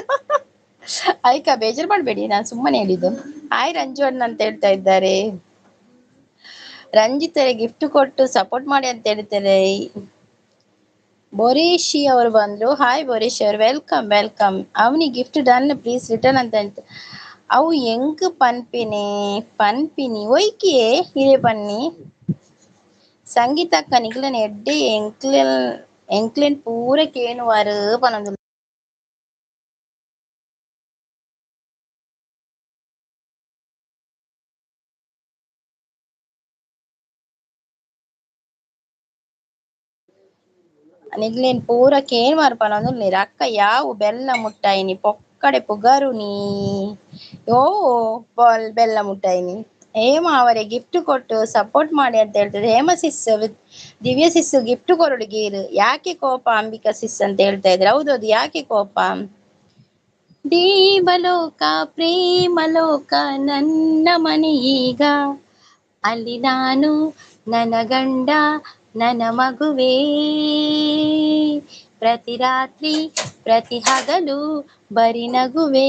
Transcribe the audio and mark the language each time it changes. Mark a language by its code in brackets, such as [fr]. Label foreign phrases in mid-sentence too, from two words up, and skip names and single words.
[kn] ಆಯ್ಕ ಬೇಜಾರ್ ಮಾಡ್ಬೇಡಿ, ನಾನು ಸುಮ್ಮನೆ ಹೇಳಿದ್ದು. ಆಯ್ ರಂಜು ಅಣ್ಣ ಅಂತ ಹೇಳ್ತಾ ಇದ್ದಾರೆ. ರಂಜಿತರೆ ಗಿಫ್ಟ್ ಕೊಟ್ಟು ಸಪೋರ್ಟ್ ಮಾಡಿ ಅಂತ ಹೇಳ್ತಾರೆ. ಬೋರೇಶಿ ಅವರು ಬಂದ್ರು. ಹಾಯ್ ಬೋರೇಶಿ ಅವರು, [en] welcome welcome. [kn] ಅವನಿ [en] gift done please return [kn] ಅಂತ ಹೇಳ್ತಾರೆ. [tcy] ಅವು ಎಂಕ್ ಪನ್ಪಿನಿ ಪನ್ಪಿನಿ ಒಯ್ಕಿಯೇ ಹಿರೇ ಪನ್ನಿ ಸಂಗೀತಕ್ಕ ನಿಕ್ಲನ್ ಎಡ್ಡೆ ಎಂಕ್ಲೆನ್ ಪೂರ ಕೇನುವಾರು ಪನೊಂದು. ನಿಗ್ಲೇನ್ ಪೂರ ಕೇನ್ ಮಾರ್ಪನೊಂದು ಅಕ್ಕ ಯಾವು ಬೆಲ್ಲ ಮುಟ್ಟಾಯಿನಿ ಪೊಕ್ಕಡೆ ಪುಗರುನಿ. ಓ ಬೆಲ್ಲ ಮುಟ್ಟಾಯಿನಿ. [kn] ಹೇಮ ಅವರೇ ಗಿಫ್ಟ್ ಕೊಟ್ಟು ಸಪೋರ್ಟ್ ಮಾಡಿ ಅಂತ ಹೇಳ್ತಾರೆ. ಹೇಮ ಸಿಸ್ ದಿವ್ಯ ಸಿಸ್ಸು ಗಿಫ್ಟ್ ಕೊರಡುಗೀರು ಯಾಕೆ ಕೋಪ ಅಂಬಿಕಾ ಸಿಸ್ ಅಂತ ಹೇಳ್ತಾ ಇದ್ರೆ. ಹೌದೌದು, ಯಾಕೆ ಕೋಪ? ದೇವಲೋಕ ಪ್ರೇಮಲೋಕ ನನ್ನ ಮನೆ ಈಗ, ಅಲ್ಲಿ ನಾನು ನನ್ನ ಗಂಡ ನನ್ನ ಮಗುವೇ, ಪ್ರತಿ ರಾತ್ರಿ ಪ್ರತಿ ಹಗಲು ಬರಿ ನಗುವೇ.